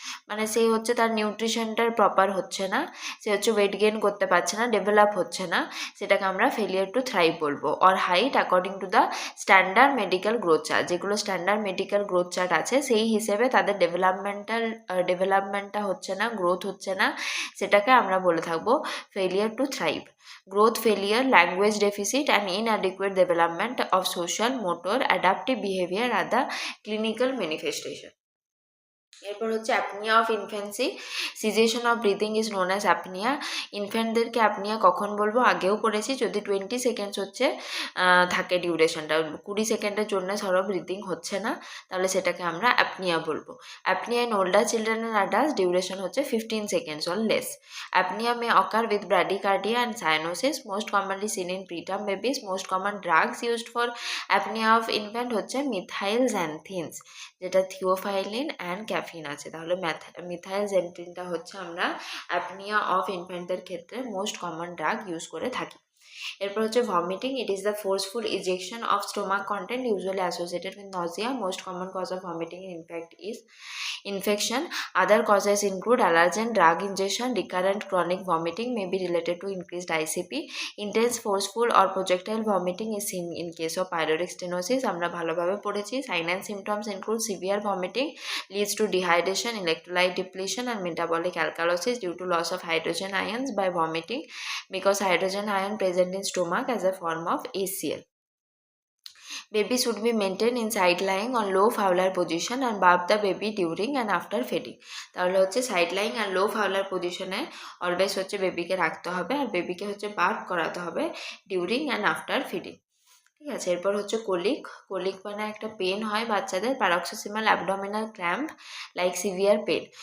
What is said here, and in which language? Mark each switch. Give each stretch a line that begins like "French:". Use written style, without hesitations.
Bangla: মানে সে হচ্ছে তার নিউট্রিশনটার প্রপার হচ্ছে না, সে হচ্ছে ওয়েট গেইন করতে পারছে না, ডেভেলপ হচ্ছে না, সেটাকে আমরা ফেলিয়ার টু থ্রাইভ বলবো।
English: or height according to the standard medical growth chart,
Bangla: যেগুলো স্ট্যান্ডার্ড মেডিকেল গ্রোথ চার্ট আছে সেই হিসেবে তাদের ডেভেলপমেন্টটা হচ্ছে না, গ্রোথ হচ্ছে না, সেটাকে আমরা বলে থাকবো failure two thrive.
English: Growth failure, language deficit and inadequate development of social, motor, adaptive behavior are the clinical manifestation.
Bangla: এরপর হচ্ছে
English: Apnoea of infancy, cessation of breathing is known as apnoea.
Bangla: ইনফ্যান্টদেরকে apnea কখন বলবো আগেও পড়েছি, যদি 20 সেকেন্ডস হচ্ছে থাকে ডিউরেশনটা, 20 সেকেন্ডের জন্য ধরো ব্রিদিং হচ্ছে না, তাহলে সেটাকে আমরা অ্যাপনিয়া বলবো।
English: Apnoea in older children and adults duration হচ্ছে 15 seconds or less. Apnoea may occur with bradycardia and cyanosis, most commonly seen in preterm babies. Most common drugs used for apnoea of infant হচ্ছে methyl xanthines, যেটা theophylline and caffeine আছে।
Bangla: তাহলে methyl জ্যানথিনটা হচ্ছে আমরা apnea of ইনফ্যান্টদের ক্ষেত্রে most common drug use করে থাকি।
English: এরপর হচ্ছে vomiting, it is the forceful ejection of stomach content usually associated with nausea. Most common cause of vomiting in infant is infection. Other causes include allergen, drug ingestion, recurrent chronic vomiting may be related to increased ICP. Intense, forceful or projectile vomiting is seen in case of pyloric stenosis.
Bangla: আমরা ভালোভাবে পড়েছি।
English: Signs and symptoms include severe vomiting, leads to dehydration, electrolyte depletion and metabolic alkalosis due to loss of hydrogen ions by vomiting, because hydrogen ion present in stomach as a form of HCl. Baby should be maintained in side lying on low Fowler position and bathe the baby during and after feeding.
Bangla: তাহলে হচ্ছে side lying আর লো Fowler পজিশনে always হচ্ছে বেবিকে রাখতে হবে, আর বেবিকে হচ্ছে bath করাতে হবে ডিউরিং অ্যান্ড আফটার ফিডিং। ঠিক আছে, এরপর হচ্ছে কোলিক। কোলিক মানে একটা পেন হয় বাচ্চাদের,
English: Paroxysmal abdominal cramp like severe pain.